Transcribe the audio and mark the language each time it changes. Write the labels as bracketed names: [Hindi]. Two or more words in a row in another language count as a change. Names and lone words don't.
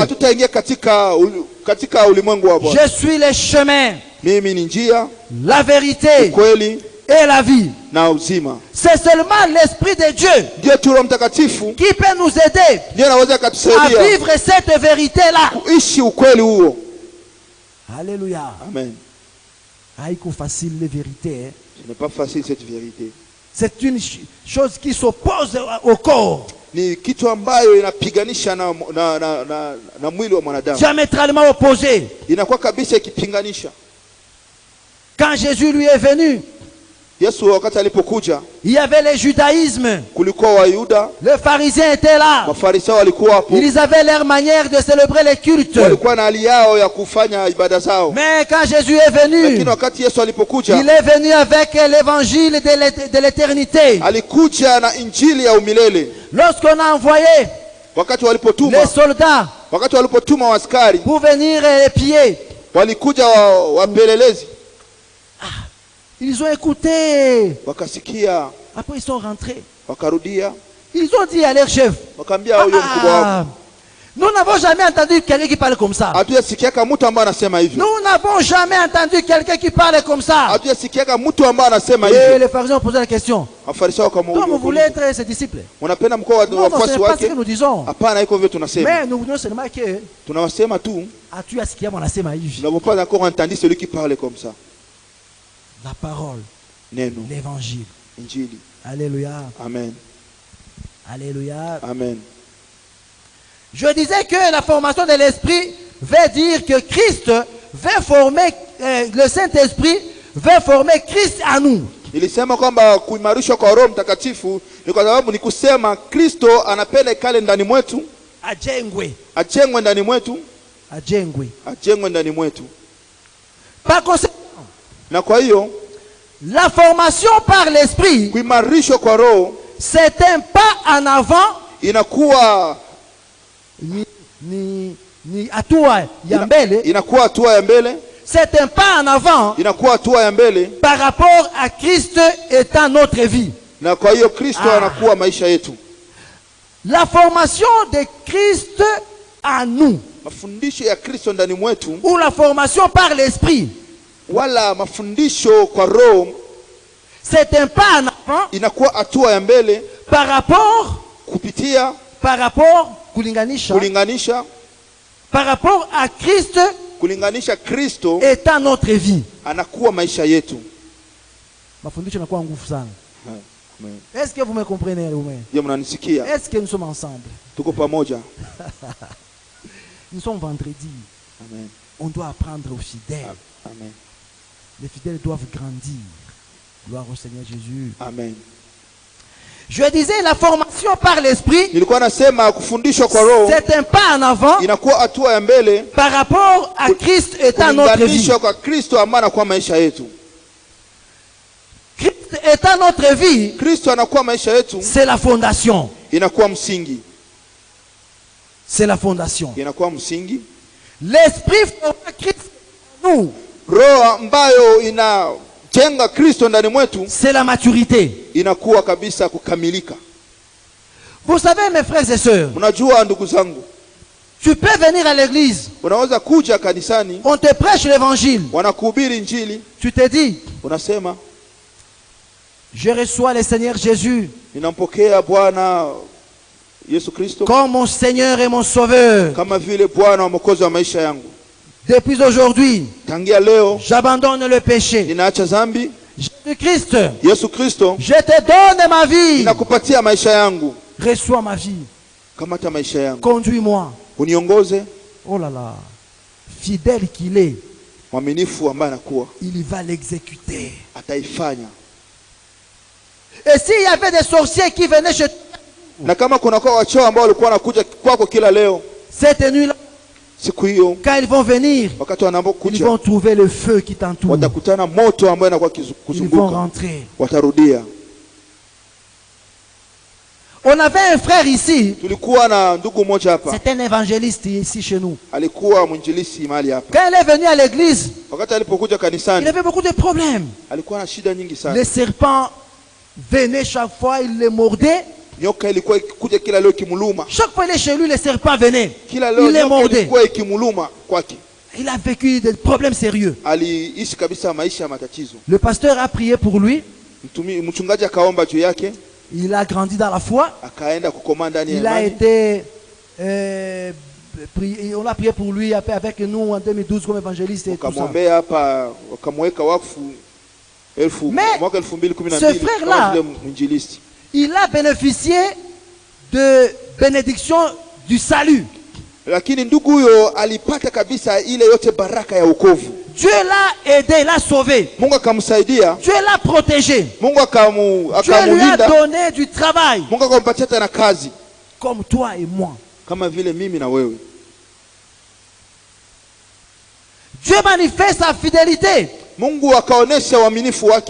[Swahili] hatutaingia katika ulimwengu wa Bwana. [French] Je suis le chemin, [Swahili] Mimi ni njia, [French] la vérité [Swahili] ukweli [French] et la vie. [Swahili] na uzima. [French] C'est seulement l'Esprit de Dieu [Swahili] Ndio tu Roho Mtakatifu [French] qui peut nous aider [Swahili] ndio anaweza [French] à [Swahili] kutusaidia [French] vivre cette vérité-là. [Swahili] kuishi ukweli huo. [French] Alléluia. Amen. Haïko facile les vérités. Hein. Ce n'est pas facile cette vérité. C'est une chose qui s'oppose au corps. [Swahili] Ni kitu ambayo inapiganisha na mwili wa mwanadamu. [French] Diamétralement opposé. [Swahili] Inakuwa kabisa ikipinganisha. [French] Quand Jésus lui est venu, [Swahili] Yesu wakati alipokuja, [French] il y avait le judaïsme. [Swahili] kulikuwa Wayuda, [French] Les pharisiens étaient là. [Swahili] Mafarisayo walikuwa hapo. [French] Ils avaient leur manière de célébrer les cultes. [Swahili] Walikuwa na hali yao ya kufanya ibada zao. [French] Mais quand Jésus est venu, [Swahili] Lakini wakati Yesu alipokuja, [French] il est venu avec l'évangile de l'éternité. [Swahili] alikuja na injili ya umilele. [French] Lorsqu'on a envoyé [Swahili] Wakati walipotuma, [French] les soldats [Swahili] askari, [French] pour venir épier, [Swahili] walikuja wapelelezi, [French] ils ont écouté. [Swahili] wakasikia, [French] Après ils sont rentrés. [Swahili] wakarudia, [French] Ils ont dit à leur chef, [Swahili] wakaambia huyo mkubwa wao, [French] nous n'avons jamais entendu quelqu'un qui parle comme ça. [Swahili] hatuyasikiaka mtu ambaye anasema hivyo. [French] Nous n'avons jamais entendu quelqu'un qui parle comme ça. [Swahili] Hatuyasikiaka mtu ambaye anasema [French] Et [Swahili] hivyo. [French] les pharisiens ont posé la question. [Swahili] Mafarisayo [French] Donc vous voulez [Swahili] wakamuuliza, [French] être ses disciples? [Swahili] unapenda mkoa [French] Non, non, ce [Swahili] wafuasi [French] n'est pas ce [Swahili] wake? [French] que nous disons. [Swahili] Hapana, iko hivyo tunasema. [French] Mais nous voulons seulement que [Swahili] Tunawasema tu, as-tu asikia mwanasema hivi? [French] nous n'avons pas encore entendu celui qui parle comme ça. La parole, [Swahili] Neno, [French] l'évangile. [Swahili] injili. [French] Alléluia. Amen. Alléluia. Amen. Je disais que la formation de l'esprit veut dire que Christ veut former, le Saint-Esprit veut former Christ à nous. [Swahili] Nilisema kwamba kuimarishwa kwa Roho Mtakatifu ni kwa sababu ni kusema Kristo anapenda kale ndani mwetu, Ajengwe. ajengwe ndani mwetu, Ajengwe. ajengwe ndani mwetu. [French] Par conséquent, [Swahili] Na kwa hiyo [French] la formation par l'esprit, [Swahili] kuimarishwa kwa Roho [French] c'est un pas en avant [Swahili] inakuwa ni hatua ya mbele. inakuwa hatua ya mbele, [French] C'est un pas en avant [Swahili] inakuwa hatua ya mbele, [French] par rapport à Christ étant notre vie. [Swahili] na kwa hiyo Kristo anakuwa maisha yetu. [French] La formation de Christ en nous, [Swahili] Mafundisho ya Kristo ndani mwetu, [French] ou la formation par l'esprit, [Swahili] wala mafundisho kwa Roho, [French] c'est un pas en avant [Swahili] inakuwa hatua ya mbele [French] par rapport [Swahili] kulinganisha [French] par rapport à Christ [Swahili] kulinganisha Kristo [French] étant notre vie. [Swahili] anakuwa maisha yetu. Mafundisho yanakuwa nguvu sana. Amen. [French] Est-ce que vous me comprenez? [Swahili] Je mnanisikia? [French] Est-ce que nous sommes ensemble? [Swahili] Tuko pamoja. [French] Nous sommes vendredi. Amen. On doit apprendre aux fidèles. Amen. Les fidèles doivent grandir. Gloire au Seigneur Jésus. Amen. Je disais la formation par l'esprit, [Swahili] Nilikuwa nasema kufundishwa kwa Roho [French] c'est un pas en avant [Swahili] inakuwa hatua ya mbele [French] par rapport à Christ étant notre vie. [Swahili] kulinganishwa kwa Kristo ambaye anakuwa maisha yetu. [French] Christ étant notre vie, [Swahili] Kristo anakuwa maisha yetu, [French] c'est la fondation. [Swahili] inakuwa msingi. [French] C'est la fondation. [Swahili] Inakuwa msingi. [French] L'esprit forme Christ en nous. [Swahili] roho ambayo inajenga Kristo ndani mwetu, [French] c'est la maturité. [Swahili] inakuwa kabisa kukamilika. [French] Vous savez, mes frères et sœurs, [Swahili] Mnajua ndugu zangu, [French] tu peux venir à l'église, [Swahili] unaweza kuja kanisani, [French] on te prêche l'évangile, [Swahili] wanakuhubiri injili, [French] tu te dis, [Swahili] unasema [French] je reçois le Seigneur Jésus [Swahili] ninampokea Bwana Yesu Kristo [French] comme mon Seigneur et mon Sauveur. [Swahili] kama vile Bwana wa mwokozi wa maisha yangu. [French] Depuis aujourd'hui, [Swahili] Tangia leo [French] j'abandonne le péché. [Swahili] ninaacha dhambi. [French] Jésus-Christ, [Swahili] Yesu Kristo, [French] je te donne ma vie. [Swahili] ninakupatia maisha yangu. [French] Reçois ma vie. [Swahili] Kamata maisha yangu, [French] Conduis-moi. [Swahili] uniongoze. [French] Oh là là. Fidèle qu'il est, [Swahili] Mwaminifu ambaye anakuwa [French] il va l'exécuter. [Swahili] ataifanya. [French] Et s'il y avait des sorciers qui venaient chez toi, [Swahili] Na kama kuna kwa wachao ambao walikuwa wanakuja kwako kila leo, [French] cette nuit-là, [Swahili] siku hiyo [French] quand ils vont venir, [Swahili] wakati [French] ils [Swahili] wanapokuja [French] vont trouver le feu qui t'entoure. [Swahili] watakutana moto ambao inakuwa [French] Ils vont [Swahili] kuzunguka, [French] rentrer. [Swahili] watarudia. [French] On avait un frère ici, [Swahili] Tulikuwa na ndugu mmoja hapa, [French] c'est un évangéliste ici chez nous. [Swahili] alikuwa mwinjilisi mahali hapa. [French] Quand il est venu à l'église, [Swahili] Wakati alipokuja [French] il [Swahili] kanisani, [French] avait beaucoup de problèmes. [Swahili] alikuwa na shida nyingi sana. [French] Les serpents venaient chaque fois, il les mordait. [Swahili] Nyoka ilikuwa ikikuja kila leo ikimuluma, [French] Chaque fois il est chez lui, les serpents venaient. [Swahili] kila leo [French] Il les [Swahili] nyoka [French] mordait. [Swahili] ilikuwa ikimuluma kwake. [French] Il a vécu des problèmes sérieux. [Swahili] Aliishi kabisa maisha ya matatizo. [French] Le pasteur a prié pour lui. [Swahili] Mchungaji akaomba juu yake, [French] Il a grandi dans la foi. [Swahili] akaenda kukoma ndani ya [French] Il a [Swahili] imani. [French] été... on a prié pour lui avec nous en 2012 comme évangéliste et tout ça. [Swahili] Wakamwombea hapa, wakamweka wakfu [French] Mais [Swahili] mwaka 2012 [French] ce frère-là, [Swahili] kama vile mwinjilisti. [French] il a bénéficié de bénédiction du salut. [Swahili] Lakini ndugu huyo alipata kabisa ile yote baraka ya wokovu. [French] Dieu l'a aidé, il l'a sauvé. [Swahili] Mungu akamsaidia, [French] Dieu l'a protégé. [Swahili] Mungu [French] Dieu lui a [Swahili] akamulinda, [French] donné du travail. [Swahili] Mungu akampatia tena kazi [French] Comme toi et moi. [Swahili] kama vile mimi na wewe. [French] Dieu manifeste sa fidélité [Swahili] Mungu akaonesha uaminifu wake